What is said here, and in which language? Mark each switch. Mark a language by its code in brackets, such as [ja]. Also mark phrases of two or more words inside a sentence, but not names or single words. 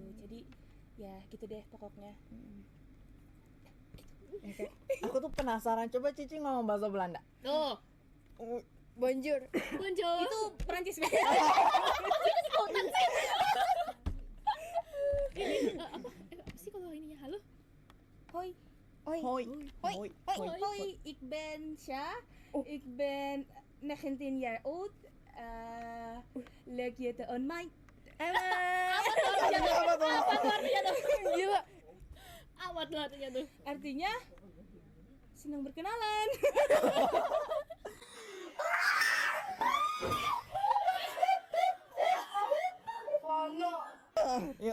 [id] Jadi ya gitu deh pokoknya. Oke. Aku tuh penasaran, coba Cici ngomong bahasa Belanda. Tuh. Bonjour. Bonjour. Itu Perancis. Ini apa sih kalau ininya? Halo? Hoi. Hoi. [nl] Ik ben Sha. Ik ben 19 jaar oud. Leuk je te ontmoeten. [id] Apa tuh artinya tuh? Gila. Apa tuh artinya tuh? Artinya senang berkenalan. Ya.